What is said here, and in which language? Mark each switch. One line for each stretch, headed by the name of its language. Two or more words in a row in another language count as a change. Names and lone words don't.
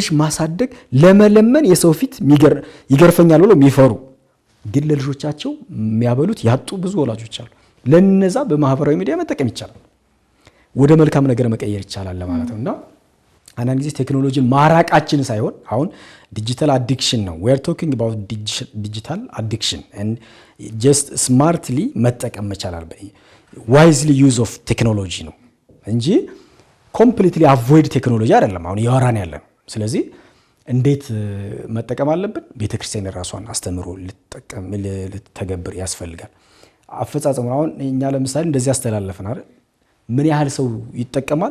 Amharic: ማሳደግ፣ ለመለመን የሰው ፊት ይገርፈኛል ብለው የሚፈሩ ግን ለልጆቻቸው የሚያበሉት ያጡ ብዙ ወላጆች አሉ። ለነዛ በማህበራዊ ሚዲያ መጠቀም ይቻላል። ወደ መልካም ነገር መቀየር ይቻላል ለማለት ነው። እና አንዳንድ ጊዜ ቴክኖሎጂን ማራቃችን ሳይሆን አሁን
English: digital addiction
Amharic: ነው
English: we are talking about digital addiction and just smartly
Amharic: መጠቀም መቻል አለበት።
English: wisely use of technology
Amharic: ነው እንጂ
English: completely avoid
Amharic: ቴክኖሎጂ አይደለም አሁን ያወራን ያለን። ስለዚህ እንዴት መጠቀም አለብን? ቤተክርስቲያን ራሷን አስተምሮ ልትተገብር ያስፈልጋል። አፈጻጸሙ አሁን እኛ ለምሳሌ እንደዚህ አስተላለፈን አይደል? ምን ያህል ሰው ይጠቀማል?